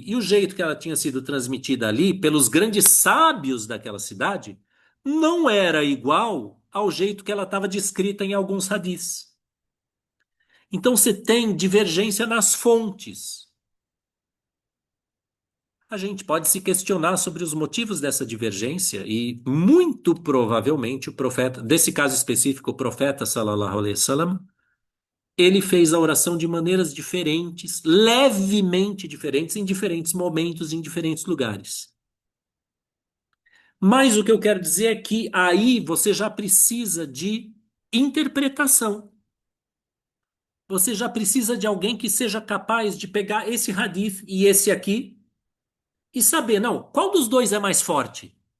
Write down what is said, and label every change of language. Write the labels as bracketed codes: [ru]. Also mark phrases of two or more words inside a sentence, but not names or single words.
[pt] E o jeito que ela tinha sido transmitida ali, pelos grandes sábios daquela cidade, não era igual ao jeito que ela estava descrita em alguns hadiths. Então você tem divergência nas fontes. A gente pode se questionar sobre os motivos dessa divergência e muito provavelmente o profeta, desse caso específico, o profeta [ar] صلى الله عليه وسلم, [pt] ele fez a oração de maneiras diferentes, levemente diferentes, em diferentes momentos, em diferentes lugares. Mas o que eu quero dizer é que aí você já precisa de interpretação. Você já precisa de alguém que seja capaz de pegar esse hadith e esse aqui e saber, não, qual dos dois é mais forte?